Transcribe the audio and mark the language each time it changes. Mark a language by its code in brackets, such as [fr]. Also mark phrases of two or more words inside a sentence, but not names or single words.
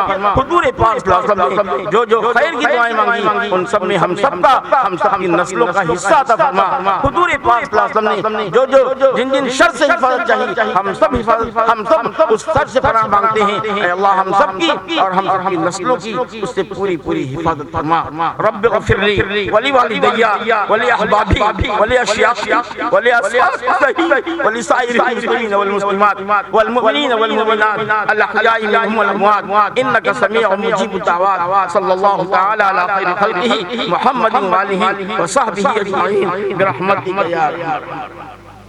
[ur] حضور پاک [ar] صلی اللہ علیہ وسلم [ur] نے جو خیر کی دعائیں مانگی ان سب میں ہم سب کی نسلوں کا حصہ عطا فرما۔ حضور پاک [ar] صلی اللہ علیہ وسلم [ur] نے جو جن شر سے حفاظت چاہیے ہم سب اس شر سے پناہ مانگتے ہیں۔ اے اللہ ہم سب کی اور ہم سب کی نسلوں کی اس سے پوری حفاظت فرما۔ [ar] رب اغفر لی ولی والدی ولی احبابی ولی اشیاخی ولی اصحابی ولی سائر المسلمین والمسلمات والمؤمنین والمؤمنات الاحیاء منهم والاموات انك سمیع مجیب الدعوات۔ صلی اللہ تعالی علی خیر خلقہ محمد وآلہ وصحبہ اجمعین برحمتک یا ارحم الراحمین۔